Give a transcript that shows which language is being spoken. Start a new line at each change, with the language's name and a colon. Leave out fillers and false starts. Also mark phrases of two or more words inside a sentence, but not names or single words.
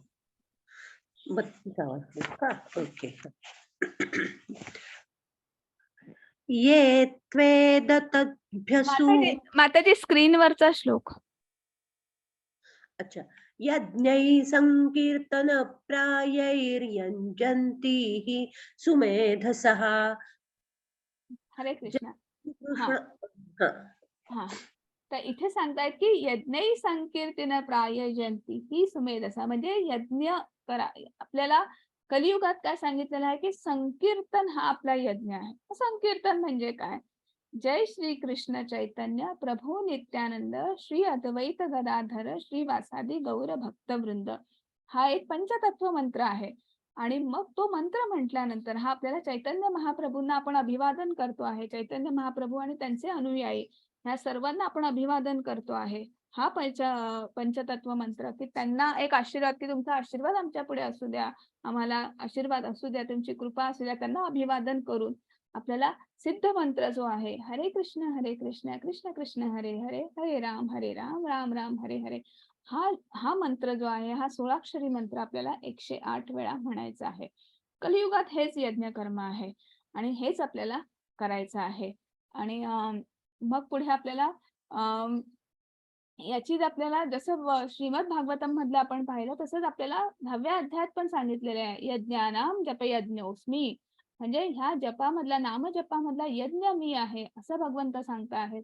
Marathi: 32 वाचते का? ओके. ये त्वेद तद्भ्यसु. माताजी स्क्रीनवरचा श्लोक. अच्छा.
Sanskrit: यज्ञै संकीर्तन प्रायैर्यञ्जन्ति हि सुमेधसः. हरे कृष्ण. कृष्ण.
Marathi: हा. तर इथे सांगतायत की
Sanskrit: यज्ञै संकीर्तन प्रायजंती ही सुमेधसा,
Marathi: म्हणजे यज्ञ करा. आपल्याला कलियुगात काय सांगितलेलं आहे की संकीर्तन हा आपला यज्ञ आहे. संकीर्तन म्हणजे काय?
Sanskrit: जय श्री कृष्ण चैतन्य प्रभू नित्यानंद श्री अद्वैत गदाधर श्रीवासादि गौर भक्तवृंद,
Marathi: हा एक पंचतत्व मंत्र आहे. आणि मग तो मंत्र म्हटल्यानंतर हा आपल्याला चैतन्य महाप्रभूंना आपण अभिवादन करतो आहे. चैतन्य महाप्रभू आणि त्यांचे अनुयायी ह्या सर्वांना आपण अभिवादन करतो आहे. हा पंचतत्व मंत्र, की त्यांना एक आशीर्वाद, की तुमचा आशीर्वाद आमच्या पुढे असू द्या, आम्हाला आशीर्वाद असू द्या, तुमची कृपा असू द्या, त्यांना अभिवादन करून आपल्याला सिद्ध मंत्र जो आहे
Sanskrit: हरे कृष्ण कृष्ण कृष्ण हरे हरे, हरे राम राम राम हरे हरे,
Marathi: हा मंत्र जो आहे, हा 16 मंत्र आपल्याला 108 वेळा म्हणायचा आहे. कलियुगात हेच यज्ञ कर्म आहे आणि हेच आपल्याला करायचं आहे. आणि मग पुढे आपल्याला याचीच आपल्याला जसं श्रीमद भागवतम मधलं आपण पाहिलं तसंच आपल्याला 10व्या अध्यायात पण सांगितलेलं आहे,
Sanskrit: यज्ञानाम जप यज्ञोस्मी,
Marathi: म्हणजे ह्या जपामधला नाम जपामधला यज्ञ मी आहे असं भगवंत सांगत आहेत.